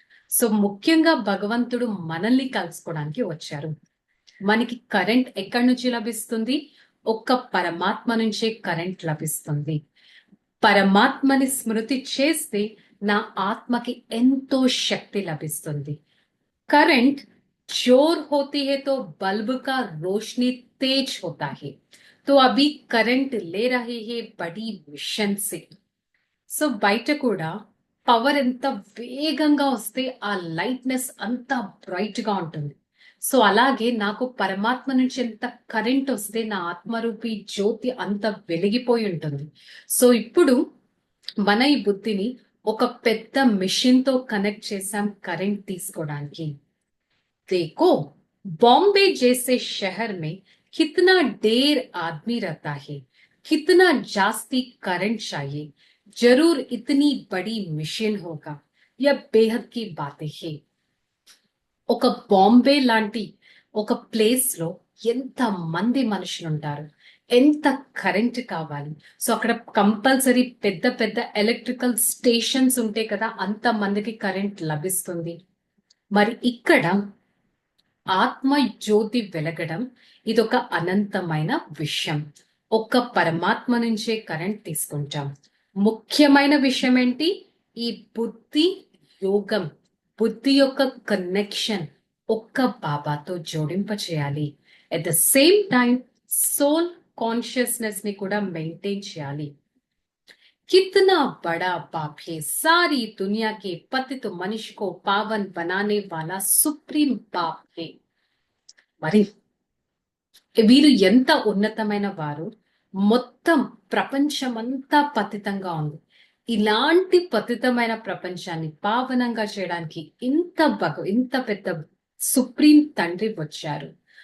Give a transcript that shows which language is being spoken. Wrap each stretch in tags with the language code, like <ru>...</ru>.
<te>So ముఖ్యంగా భగవంతుడు మనల్ని కలుసుకోవడానికి వచ్చారు. మనకి కరెంట్ ఎక్కడి నుంచి లభిస్తుంది? ఒక్క పరమాత్మ నుంచే కరెంట్ లభిస్తుంది. పరమాత్మని స్మృతి చేస్తే నా ఆత్మకి ఎంతో శక్తి లభిస్తుంది.</te> <hi>करंट जोर होती है तो बल्ब का रोशनी तेज होता है, तो अभी करंट ले रहे हैं बड़ी मिशन से.</hi> <te>సో బయట కూడా పవర్ ఎంత వేగంగా వస్తే ఆ లైట్నెస్ అంత బ్రైట్ గా ఉంటుంది. సో అలాగే నాకు పరమాత్మ నుంచి ఎంత కరెంట్ వస్తే నా ఆత్మరూపి జ్యోతి అంత వెలిగిపోయి ఉంటుంది. సో ఇప్పుడు మన ఈ బుద్ధిని ఒక పెద్ద మిషన్ తో కనెక్ట్ చేసాం కరెంట్ తీసుకోవడానికి.</te> <hi>देखो, बॉम्बे जैसे शहर में कितना ढेर आदमी रहता है, कितना जास्ती करंट चाहिए, जरूर इतनी बड़ी मिशन होगा. यह बेहद की बातें है.</hi> <te>ఒక బాంబే లాంటి ఒక ప్లేస్ లో ఎంత మంది మనుషులు ఉంటారు, ఎంత కరెంట్ కావాలి. సో అక్కడ కంపల్సరీ పెద్ద పెద్ద ఎలక్ట్రికల్ స్టేషన్స్ ఉంటాయి కదా, అంత మందికి కరెంట్ లభిస్తుంది. మరి ఇక్కడ ఆత్మ జ్యోతి వెలగడం ఇదొక అనంతమైన విషయం. ఒక్క పరమాత్మ నుంచే కరెంట్ తీసుకుంటాం. ముఖ్యమైన విషయం ఏంటి? ఈ బుద్ధి యోగం, బుద్ధి యొక్క కనెక్షన్ ఒక్క బాబాతో జోడింప చేయాలి.</te> <en>at the same time soul consciousness</en> <te>ని కూడా మెయింటైన్ చేయాలి.</te> <hi>कितना बड़ा बाप है, सारी दुनिया के पतित मनुष्य को पावन बनाने वाला सुप्रीम बाप है.</hi> <te>మరి వీరు ఎంత ఉన్నతమైన వారు. మొత్తం ప్రపంచమంతా పతితంగా ఉంది. ఇలాంటి పతితమైన ప్రపంచాన్ని పావనంగా చేయడానికి ఇంత పెద్ద సుప్రీం తండ్రి వచ్చారు.</te>